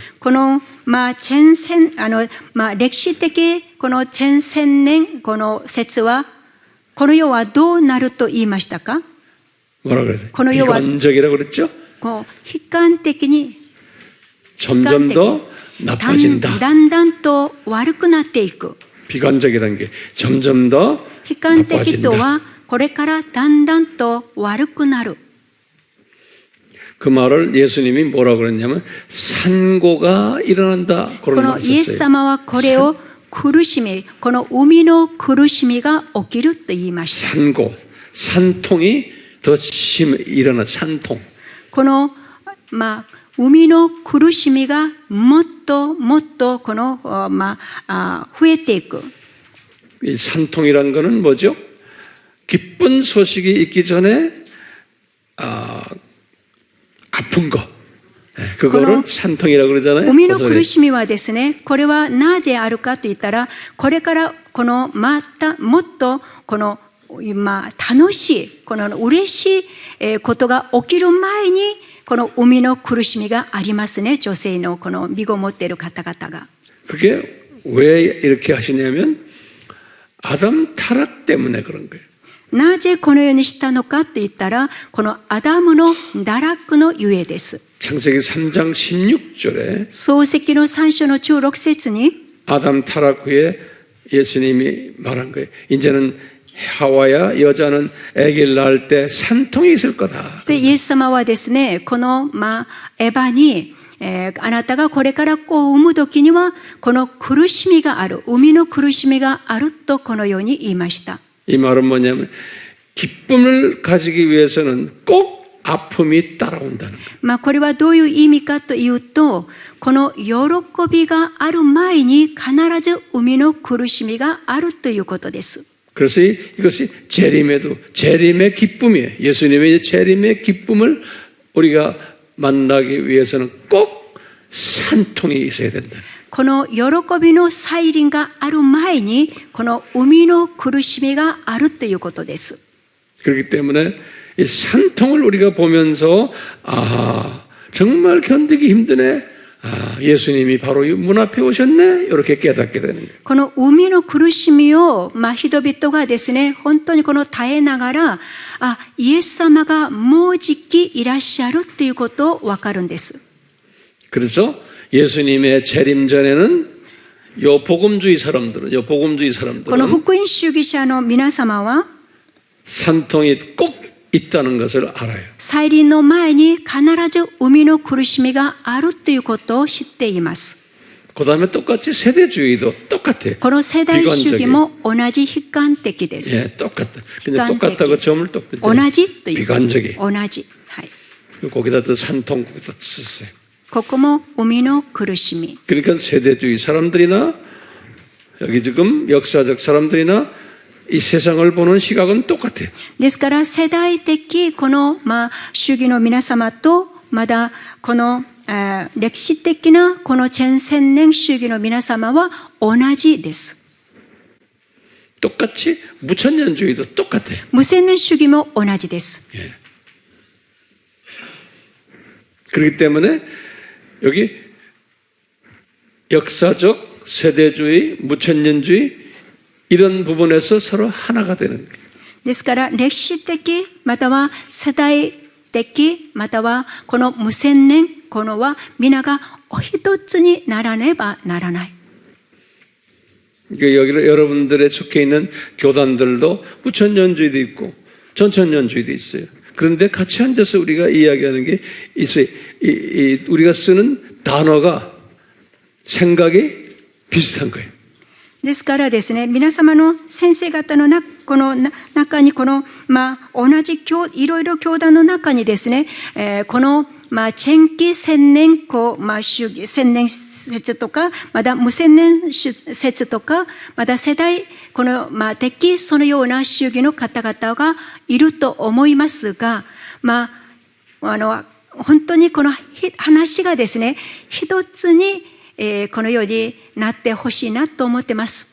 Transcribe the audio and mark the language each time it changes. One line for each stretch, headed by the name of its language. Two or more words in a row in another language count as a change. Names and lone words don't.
Japanese: この前千歴史的この前千年この説はこの世はどうなると言いましたか
Korean: 뭐라 그랬어요?
Japanese: この世は
Korean: 비관적이라고 그랬죠?
Japanese: こう悲観的に
Korean: 점점 더 나빠진다.
Japanese: だんだんと悪くなっていく
Korean: 비관적이라는 게 점점 더
Japanese: 悲観的と
Korean: 나빠진다.
Japanese: はこれからだんだんと悪くなる
Korean: 그 말을 예수님이 뭐라고 그랬냐면 산고가 일어난다.
Japanese: こ
Korean: 그런
Japanese: の
Korean: 말
Japanese: イエス
Korean: 했어요.
Japanese: 様はこれを苦しみこの海の苦しみが起きると言いました
Korean: 산고, 산통이 더 일어나 산통. この生みの苦しみがもっともっとこの増えていく。 이 산통이란 거는 뭐죠? 기쁜 소식이 있기 전에 아픈 거. 그거를 산통이라고 그러잖아요.
Japanese: 生みの苦しみはですね、これはなぜあるかと言ったら、これからこのまたもっとこの楽しい、この嬉しいことが起きる前に、この生みの苦しみがありますね。女性のこの身ごもっている方々が。
Korean: 그게 왜 이렇게 하시냐면 아담 타락 때문에 그런 거예요.
Japanese: なぜこのようにしたのかと言ったら、このアダムの堕落のゆえです。
Korean: 창세기 3장 16절에
Japanese: 創世記の3章の16節に
Korean: 아담 타락 후에 예수님이 말한 거예요. 이제는 하와야 여자는 아기를 낳을 때 산통이 있을 거다.
Japanese: でイエス様はですね、このエバに、あなたがこれから子を産む時にはこの苦しみがある、生みの苦しみがあるとこのように言いました。
Korean: 이 말은 뭐냐면 기쁨을 가지기 위해서는 꼭 아픔이 따라온다는 거예요.
Japanese: これはどういう意味かというと、この喜びがある前に必ず生みの苦しみがあるということです。
Korean: 그래서 이것이 재림의 기쁨이에요. 예수님의 재림의 기쁨을 우리가 만나기 위해서는 꼭 산통이 있어야 된다.
Japanese: この喜びの再臨がある前に、この生みの苦しみがあるということです。
Korean: 그렇기 때문에 이 산통을 우리가 보면서 정말 견디기 힘드네. 예수님이 바로 문 앞에 오셨네. 이렇게 깨닫게 되는 거예요.
Japanese: この生みの苦しみを、人々がですね、本当にこの耐えながら、イエス様がもうじきいらっしゃるということを分かるんです。
Korean: 그래서 예수님의 재림 전에는 요 복음주의 사람들은
Japanese: この福音主義者の皆様は
Korean: 산통이 꼭 있다는 것을 알아요.
Japanese: 再臨の前に必ず生みの苦しみがあるということを知っています。
Korean: 그다음에 똑같이 세대주의도 똑같아요.
Japanese: この世代主義も同じ悲観的です。
Korean: 예, 똑같다. 근데 똑같다고 점을 또
Japanese: 同じという。
Korean: 비관적이.
Japanese: 同じ。はい。
Korean: 거기다 또 산통 거기다 썼어요.
Japanese: ここも生みの苦しみ。
Korean: 그러니까 세대주의 사람들이나 여기 지금 역사적 사람들이나 이 세상을 보는 시각은 똑같아요.
Japanese: ですから世代的この主義の皆様とまだこの歴史的なこの千年主義の皆様は同じです。
Korean: 똑같이 무천년주의도 똑같아요.
Japanese: 無千年主義も同じです。
Korean: 예. 그렇기 때문에 여기 역사적 세대주의, 무천년주의 이런 부분에서 서로 하나가 되는 거예요.
Japanese: ですから歴史的または世代的またはこの無千年このは皆がお一つにならねばならない。
Korean: 여기 여러분들의 속해 있는 교단들도 무천년주의도 있고 전천년주의도 있어요. 그런데 같이 앉아서 우리가 이야기하는 게 있어요. 우리가 쓰는 단어가 생각이 비슷한 거예요.
Japanese: ですからですね、皆様の先生方のこの中にこの同じいろいろ教団の中にですね、この千期千年主義千年説とかまだ無千年説とかまだ世代この的そのような主義の方々がいると思いますが、本当にこの話がですね一つにこのようになってほしいなと思ってます。